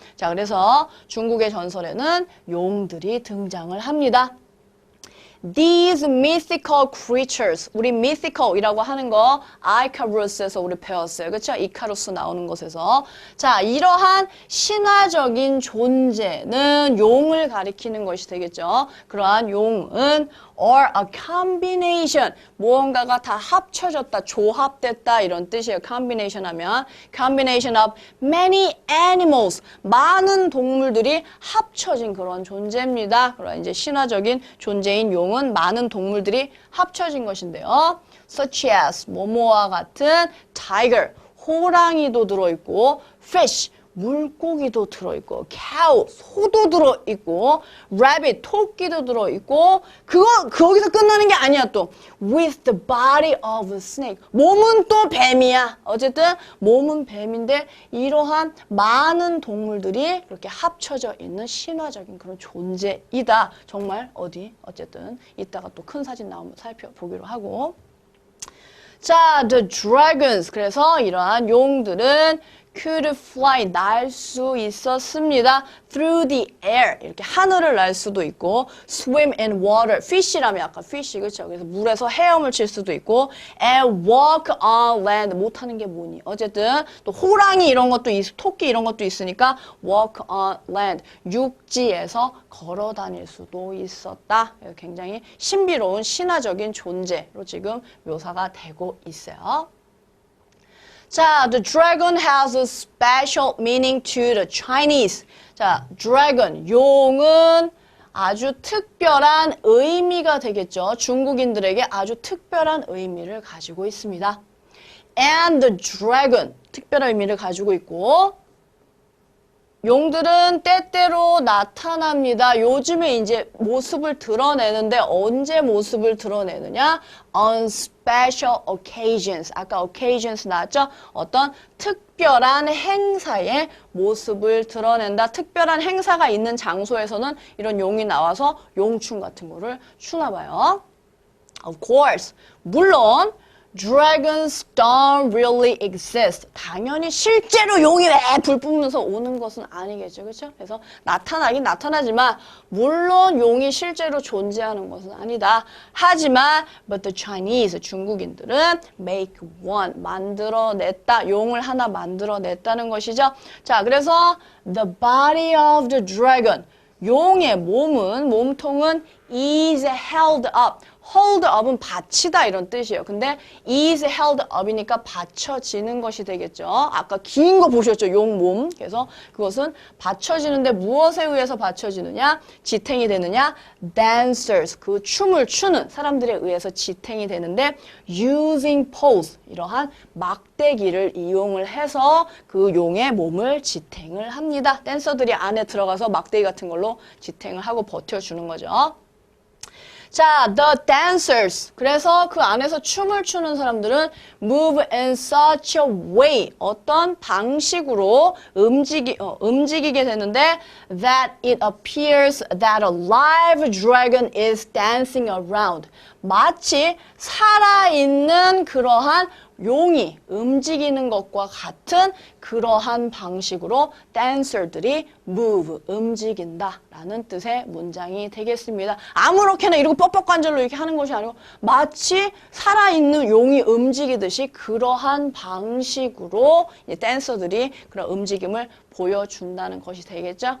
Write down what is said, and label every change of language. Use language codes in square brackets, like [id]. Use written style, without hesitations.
[ko] 자, 그래서 중국의 전설에는 용들이 등장을 합니다. [en] These mythical creatures. [ko] 우리 mythical이라고 하는 거 아이카루스에서 우리 배웠어요. 그렇죠? 이카루스 나오는 곳에서. 자, 이러한 신화적인 존재는 용을 가리키는 것이 되겠죠. 그러한 용은 [en] or a combination. [ko] 무언가가 다 합쳐졌다, 조합됐다 이런 뜻이에요. [en] combination [ko] 하면 [en] combination of many animals. [ko] 많은 동물들이 합쳐진 그런 존재입니다. 그런 이제 신화적인 존재인 용은 많은 동물들이 합쳐진 것인데요. [en] such as [ko] 뭐뭐와 같은 [en] tiger. [ko] 호랑이도 들어있고 fish. 물고기도 들어있고, cow, 소도 들어있고, rabbit, 토끼도 들어있고, 거기서 끝나는 게 아니야, 또. [en] with the body of a snake. [ko] 몸은 또 뱀이야. 어쨌든, 몸은 뱀인데, 이러한 많은 동물들이 이렇게 합쳐져 있는 신화적인 그런 존재이다. 정말, 어쨌든, 이따가 또 큰 사진 나오면 살펴보기로 하고. [en] 자, the dragons. [ko] 그래서 이러한 용들은 [en] could fly, [ko] 날 수 있었습니다. [en] through the air, [ko] 이렇게 하늘을 날 수도 있고 [en] swim in water, fish라면 아까 fish, 그렇죠? [ko] 그래서 물에서 헤엄을 칠 수도 있고 [en] and walk on land, [ko] 못하는 게 뭐니? 어쨌든 또 호랑이 이런 것도 토끼 이런 것도 있으니까 [en] walk on land, [ko] 육지에서 걸어 다닐 수도 있었다. 굉장히 신비로운 신화적인 존재로 지금 묘사가 되고 있어요. [en] 자, the dragon has a special meaning to the Chinese. [ko] 자, dragon, 용은 아주 특별한 의미가 되겠죠. 중국인들에게 아주 특별한 의미를 가지고 있습니다. [en] And the dragon, [ko] 특별한 의미를 가지고 있고, 용들은 때때로 나타납니다. 요즘에 이제 모습을 드러내는데 언제 모습을 드러내느냐? [en] On special occasions. 아까 occasions [ko] 나왔죠? 어떤 특별한 행사에 모습을 드러낸다. 특별한 행사가 있는 장소에서는 이런 용이 나와서 용춤 같은 거를 추나 봐요. [en] Of course. [ko] 물론 [en] Dragons don't really exist. [ko] 당연히 실제로 용이 왜 불 뿜으면서 오는 것은 아니겠죠. 그렇죠? 그래서 나타나긴 나타나지만 물론 용이 실제로 존재하는 것은 아니다. 하지만 [en] but the Chinese, [ko] 중국인들은 [en] make one, [ko] 만들어냈다. 용을 하나 만들어냈다는 것이죠. [en] 자, 그래서 the body of the dragon, [ko] 용의 몸통은 [en] is held up. [ko] hold up은 받치다 이런 뜻이에요. 근데 [en] is held up [ko] 이니까 받쳐지는 것이 되겠죠. 아까 긴 거 보셨죠? 용 몸. 그래서 그것은 받쳐지는데 무엇에 의해서 받쳐지느냐? 지탱이 되느냐? dancers, 그 춤을 추는 사람들에 의해서 지탱이 되는데 [en] using poles, [ko] 이러한 막대기를 이용을 해서 그 용의 몸을 지탱을 합니다. 댄서들이 안에 들어가서 막대기 같은 걸로 지탱을 하고 버텨주는 거죠. [en] 자, the dancers. [ko] 그래서 그 안에서 춤을 추는 사람들은 [en] move in such a way. [ko] 어떤 방식으로 움직이게 되는데 [en] that it appears that a live dragon is dancing around. [ko] 마치 살아있는 그러한 용이 움직이는 것과 같은 그러한 방식으로 댄서들이 move, 움직인다 라는 뜻의 문장이 되겠습니다. 아무렇게나 이러고 뻑뻑관절로 이렇게 하는 것이 아니고 마치 살아있는 용이 움직이듯이 그러한 방식으로 댄서들이 그런 움직임을 보여준다는 것이 되겠죠.